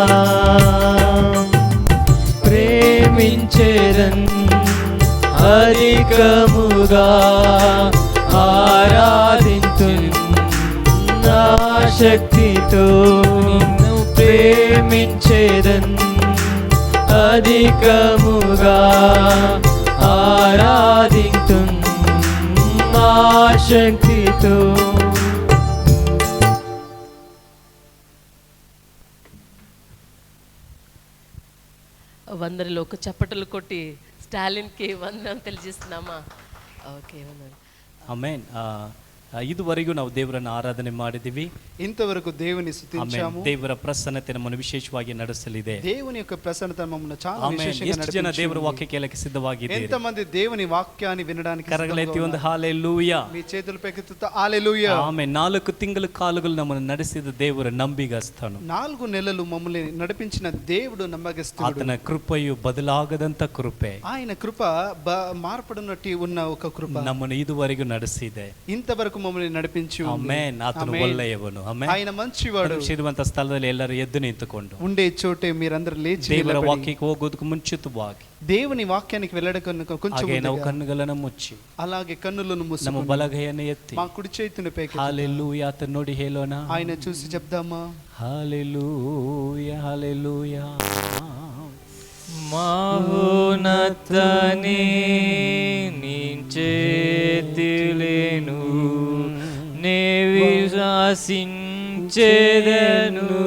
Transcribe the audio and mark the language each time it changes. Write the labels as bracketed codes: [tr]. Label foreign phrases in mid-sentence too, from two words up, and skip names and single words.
[te] ప్రేమించేదన్ అధికముగా ఆరాధింతున్ నా శక్తితో, నిన్ను ప్రేమించేదన్ అధికముగా ఆరాధింతున్ నా శక్తితో. వందరిలో ఒక చప్పటలు కొట్టి స్టాలిన్కి వందనం తెలియజేస్తున్నామా? ఓకే, వందనం. [kn] ಆಮೆನ್. ಇದುವರೆಗೂ ನಾವು ದೇವರನ್ನು ಆರಾಧನೆ ಮಾಡಿದ್ದೀವಿ. ಇಂತವರೆಗೂ ದೇವರನ್ನು ಸ್ತುತಿಸಿಯಾము. ದೇವರ ಪ್ರಸನ್ನತೆ ನಮ್ಮನ್ನು ವಿಶೇಷವಾಗಿ ನಡೆಸಲಿದೆ. [te] దేవుని యొక్క ప్రసన్నత నಮ್ಮನ್ನು చాలా విశేషంగా [kn] ಎಷ್ಟು ಜನ ದೇವರ ವಾಕ್ಯ ಕೇಳಕ್ಕೆ ಸಿದ್ಧವಾಗಿದ್ದೀರಿ? [te] ఎంతమంది దేవుని వాక్యాన్ని వినడానికి [kn] ಕರಗಳೆತ್ತಿ ಒಂದು ಹಾಲೆಲೂಯಾ. [te] మీ చేతులు పైకెత్తుతా హల్లెలూయా. [kn] ಆಮೆನ್. 4 ತಿಂಗಳ ಕಾಲಗಳು ನಮ್ಮನ್ನು ನಡೆಸಿದ ದೇವರ ನಂಬಿಗಸ್ತನು. [te] 4 నెలలు మమ్మల్ని నడిపించిన దేవుడు నమ్మకస్తుడు. [kn] ಆತನ ಕೃಪೆಯು ಬದಲಾಗದಂತ ಕೃಪೆ, [te] ఆయన కృప మార్పడనట్టి ఉన్న ఒక కృప [kn] ನಮ್ಮನ್ನು ಇದುವರೆಗೂ ನಡೆಸಿದೆ. [te] ఇంతవరకు మమ్మల్ని నడిపించు. [kn] ಆಮೆನ್. ಆತನು ಒಳ್ಳೆಯವನು. ಆಮೆನ್. [te] ఆయన మంచివాడు. [kn] ಇರುವಂತ ಸ್ಥಳದಲ್ಲಿ ಎಲ್ಲರೂ ಎದ್ದು ನಿಂತುಕೊಂಡು [te] ఉండే చోటే మీరందరూ లేచి [kn] ದೇವರ ವಾಕ್ಯಕ್ಕೆ ಹೋಗೋದಕ್ಕೆ ಮುಂಚಿತವಾಗಿ [te] దేవుని వాక్యానికి వెళ్ళడానికి కొంచెం [kn] ಹಾಗೆ ನಾವು ಕಣ್ಣುಗಳನ್ನು ಮುಚ್ಚಿ [te] అలాగే కన్నులను మూసి [kn] ನಮ್ಮ ಬಲಗೈಯನ್ನು ಎತ್ತಿ [te] మా కుడి చేతిని పైకి [kn] హల్లెలూయా ಆತನ ನೋಡಿ ಹೇಳೋಣ. [te] ఆయన చూసి చెప్దామా? హల్లెలూయా హల్లెలూయా. మహోన్నతనే నీ చేతిలేను నే విశ్వసించెదను,